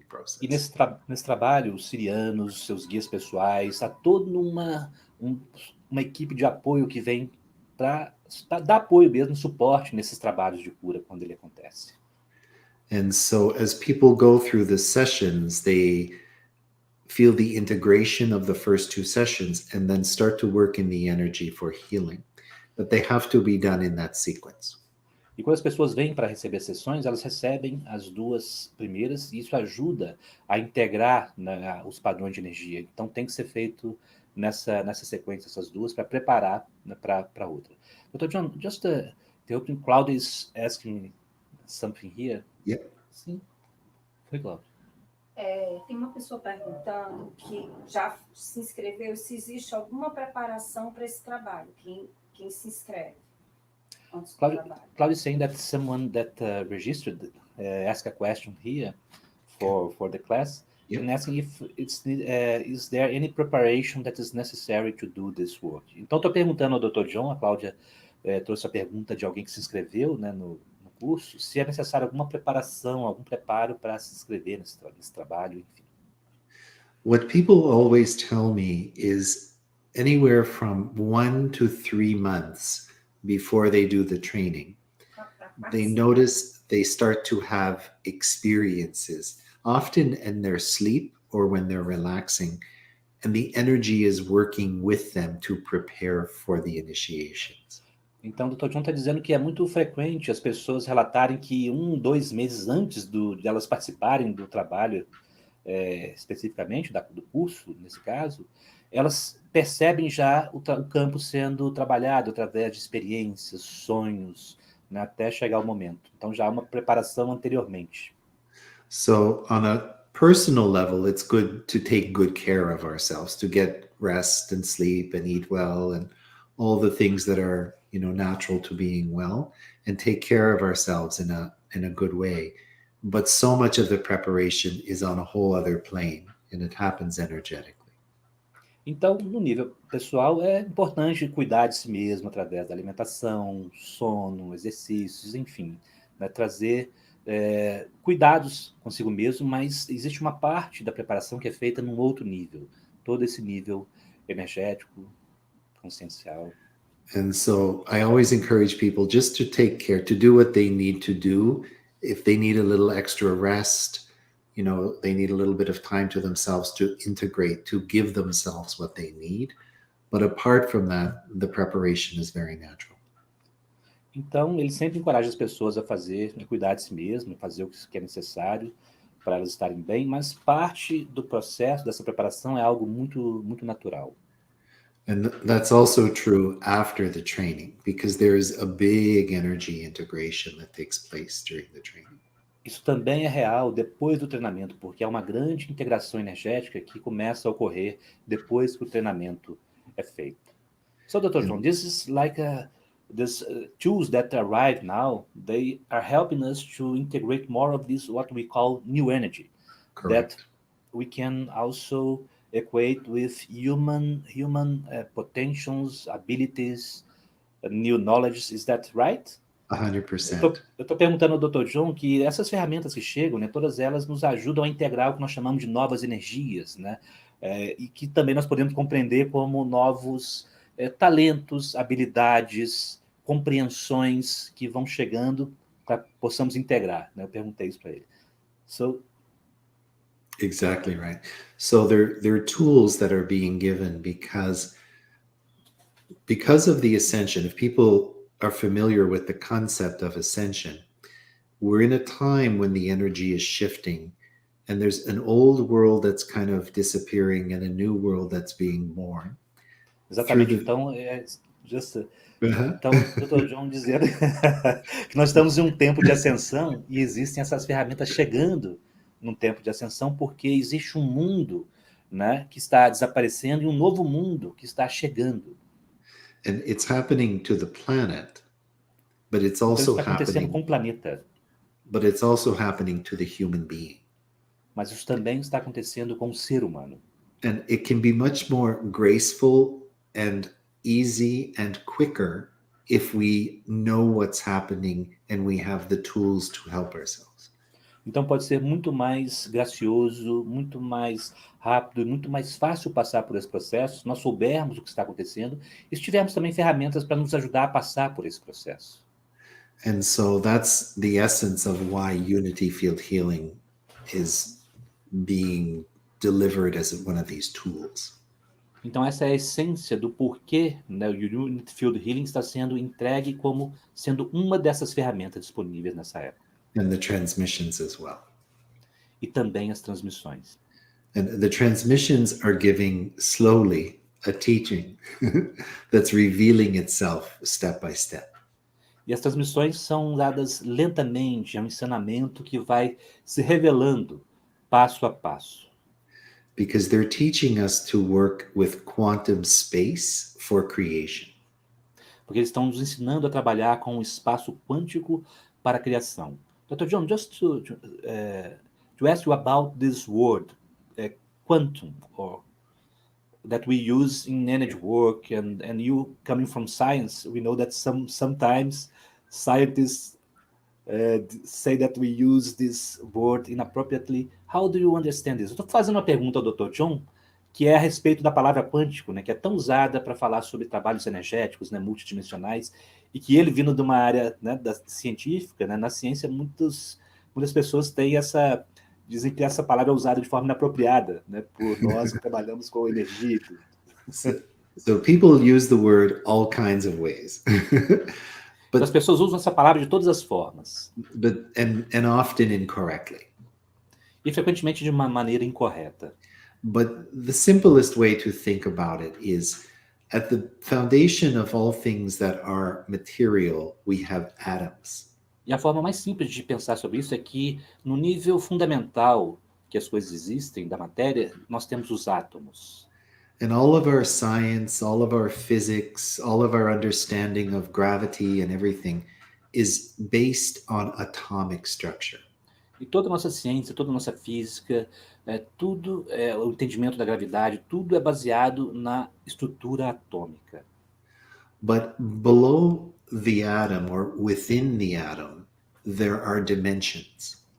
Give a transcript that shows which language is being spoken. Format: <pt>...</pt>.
<pt>E</pt> <en>process.</en> <pt>nesse trabalho, os sirianos, seus guias pessoais, há toda uma equipe de apoio que vem para dar apoio mesmo, suporte nesses trabalhos de cura quando ele acontece.</pt> <en>And so as people go through the sessions, they feel the integration of the first 2 sessions and then start to work in the energy for healing. But they have to be done in that sequence.</en> <pt>E quando as pessoas vêm para receber sessões, elas recebem as 2 primeiras e isso ajuda a integrar, né, os padrões de energia. Então tem que ser feito nessa sequência, essas 2, para preparar, né, para outra.</pt> <en>Dr. John, just the opening, Claudia is asking something here. Yep.</en> <pt>Sim, foi Claudia. Tem uma pessoa perguntando que já se inscreveu, se existe alguma preparação para esse trabalho, quem se inscreve antes do trabalho.</pt> <en>Claudia is saying that someone that registered asked a question here for the class, Yep. and asking if is there any preparation that is necessary to do this work.</en> <pt>Então, estou perguntando ao Dr. John, a Cláudia trouxe a pergunta de alguém que se inscreveu, né, no curso, se é necessário alguma preparação, algum preparo para se inscrever nesse trabalho, enfim.</pt> <en>What people always tell me is anywhere from 1 to 3 months before they do the training, they notice they start to have experiences, often in their sleep or when they're relaxing, and the energy is working with them to prepare for the initiations.</en> <pt>Então, o Dr. John está dizendo que é muito frequente as pessoas relatarem que 2 meses antes de elas participarem do trabalho, especificamente do curso, nesse caso, elas percebem já o campo sendo trabalhado através de experiências, sonhos, né, até chegar o momento. Então, já há uma preparação anteriormente.</pt> <en>So on a personal level, it's good to take good care of ourselves, to get rest and sleep and eat well and all the things that are, natural to being well, and take care of ourselves in a good way. But so much of the preparation is on a whole other plane, and it happens energetically.</en> <pt>Então, no nível pessoal, é importante cuidar de si mesmo através da alimentação, sono, exercícios, enfim, né, trazer cuidados consigo mesmo, mas existe uma parte da preparação que é feita num outro nível, todo esse nível energético, consciencial.</pt> <en>And so I always encourage people just to take care, to do what they need to do. If they need a little extra rest, they need a little bit of time to themselves to integrate, to give themselves what they need. But apart from that, the preparation is very natural.</en> <pt>Então, ele sempre encoraja as pessoas a cuidar de si mesmo, fazer o que é necessário para elas estarem bem, mas parte do processo, dessa preparação, é algo muito, muito natural.</pt> <en>And that's also true after the training, because there is a big energy integration that takes place during the training.</en> <pt>Isso também é real depois do treinamento, porque há uma grande integração energética que começa a ocorrer depois que o treinamento é feito.</pt> <en>So, Dr. John, this is like these tools that arrive now, they are helping us to integrate more of this, what we call new energy. Correct. That we can also equate with human potentials, abilities, new knowledge. Is that right? 100%.</en> <pt>Eu estou perguntando ao Dr. John que essas ferramentas que chegam, né, todas elas nos ajudam a integrar o que nós chamamos de novas energias, né, e que também nós podemos compreender como novos talentos, habilidades, compreensões que vão chegando para que possamos integrar, né? Eu perguntei isso para ele.</pt> <en>So, Exactly right. So there are tools that are being given because of the ascension. If people are familiar with the concept of ascension, we're in a time when the energy is shifting And there's an old world that's kind of disappearing and a new world that's being born.</en> <pt>Exatamente. Então, então, Dr. John dizendo que nós estamos em um tempo de ascensão e existem essas ferramentas chegando num tempo de ascensão porque existe um mundo, né, que está desaparecendo e um novo mundo que está chegando.</pt> <en>And it's happening to the planet, but it's</en> <pt>Então,</pt> <en>also</en> <pt>isso está acontecendo com</pt> <en>happening,</en> <pt>o planeta,</pt> <en>but it's also happening to the human being.</en> <pt>mas isso também está acontecendo com o ser humano.</pt> <en>And it can be much more graceful and easy and quicker if we know what's happening and we have the tools to help ourselves.</en> <pt>Então pode ser muito mais gracioso, muito mais rápido e muito mais fácil passar por esse processo se nós soubermos o que está acontecendo e se tivermos também ferramentas para nos ajudar a passar por esse processo.</pt> <en>And so that's the essence of why unity field healing is being delivered as one of these tools.</en> <pt>Então essa é a essência do porquê, né, o Unity Field Healing está sendo entregue como sendo uma dessas ferramentas disponíveis nessa época.</pt> <en>And the transmissions as well.</en> <pt>E também as transmissões.</pt> <en>And the transmissions are giving slowly a teaching that's revealing itself step by step.</en> <pt>E as transmissões são dadas lentamente, é um ensinamento que vai se revelando passo a passo.</pt> <en>Because they're teaching us to work with quantum space for creation.</en> <pt>Porque eles estão nos ensinando a trabalhar com o espaço quântico para a criação.</pt> <en>Dr. John, just to ask you about this word, quantum, or that we use in energy work, and you coming from science, we know that sometimes scientists say that we use this word inappropriately. How do you understand this?</en> <pt>Eu estou fazendo uma pergunta ao Dr. John, que é a respeito da palavra quântico, né, que é tão usada para falar sobre trabalhos energéticos, né, multidimensionais, e que ele, vindo de uma área, né, científica, né, na ciência, muitas pessoas dizem que essa palavra é usada de forma inapropriada, né, por nós que trabalhamos com energia.</pt> <en>So people use the word all kinds of ways.</en> <pt>As pessoas usam essa palavra de todas as formas.</pt> <en>And often incorrectly.</en> <pt>E frequentemente de uma maneira incorreta.</pt> <en>But the simplest way to think about it is at the foundation of all things that are material, we have atoms.</en> <pt>E a forma mais simples de pensar sobre isso é que no nível fundamental que as coisas existem, da matéria, nós temos os átomos.</pt> <en>And all of our science, all of our physics, all of our understanding of gravity and everything is based on atomic structure.</en> <pt>E toda a nossa ciência, toda a nossa física, tudo, o entendimento da gravidade, tudo é baseado na estrutura atômica.</pt> <en>But below the atom or within the atom, there are dimensions.</en>